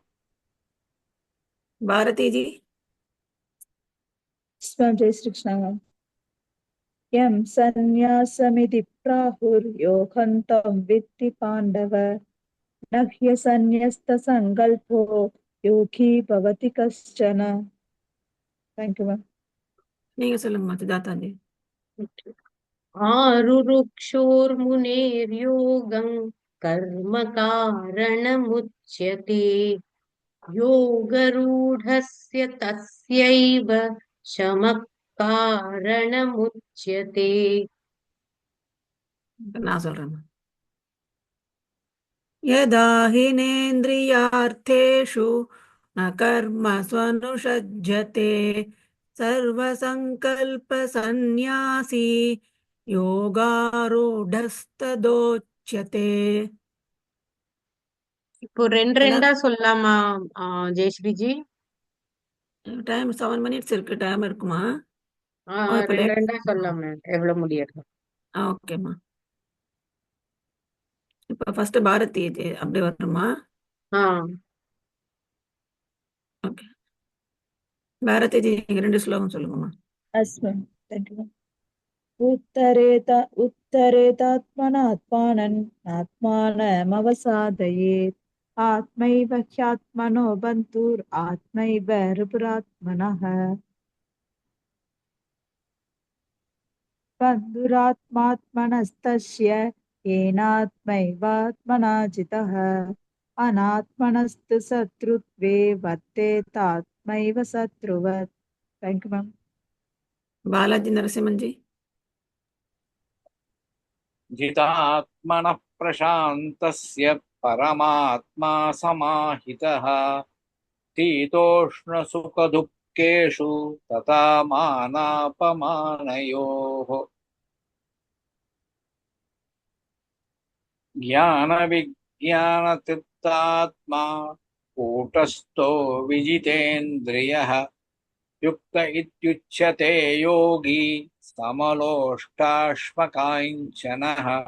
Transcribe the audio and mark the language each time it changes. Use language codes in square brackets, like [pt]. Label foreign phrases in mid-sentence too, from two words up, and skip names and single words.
[hi] भारती जी। जय श्री कृष्ण। [sa] यं सन्न्यासमिति प्राहुर्योगं तं विद्धि पाण्डव न ह्यसन्न्यस्तसङ्कल्पो योगी भवति कश्चन। [en] thank you ma'am. [ta] நீங்க சொல்லுங்க சுஜாதா जी। [sa] आरुरुक्षोर्मुनेर्योगं कर्म कारणमुच्यते योगरूढस्य तस्यैव शमः कारणमुच्यते। [ta] நான் சொல்றேன்। [sa] यदा हिनेन्द्रियार्थेषु न कर्मस्वनुषज्यते सर्वसङ्कल्पसन्न्यासी योगारूढस्तदोच्यते। [ta] இப்போ ரெண்டா சொல்லலாமா ஜெயஸ்ரீஜி? டைம் 7 minutes இருக்கு. டைம் இருக்குமா? இப்ப ரெண்டா சொல்லலாமா? எவ்வளவு முடியாது? ஓகேம்மா. இப்ப ஃபர்ஸ்ட் பாரதி அப்படி வரணுமா? ஓகே. பாரதி ஜி நீங்க 2 ஸ்லோகம் சொல்லுங்கம்மா. [en] अस्मि। thank you. [sa] उत्तरेतात्मनात्मानं आत्मानमवसादयेत् आत्मैव ह्यात्मनो बन्धुरात्मैव रिपुरात्मनः बन्धुरात्मात्मनस्तस्य येनात्मैवात्मना जितः अनात्मनस्तु शत्रुत्वे वर्तेतात्मैव शत्रुवत्। [en] thank you ma'am. [hi] बालाजी नरसिम्हन जी। [sa] जितात्मनः प्रशान्तस्य परमात्मा समाहितः शीतोष्णसुखदुःखेषु तथा मानापमानयोः ज्ञानविज्ञानतृप्तात्मा कूटस्थो विजितेन्द्रियः युक्त इत्युच्यते योगी समलोष्टाश्मकाञ्चनः।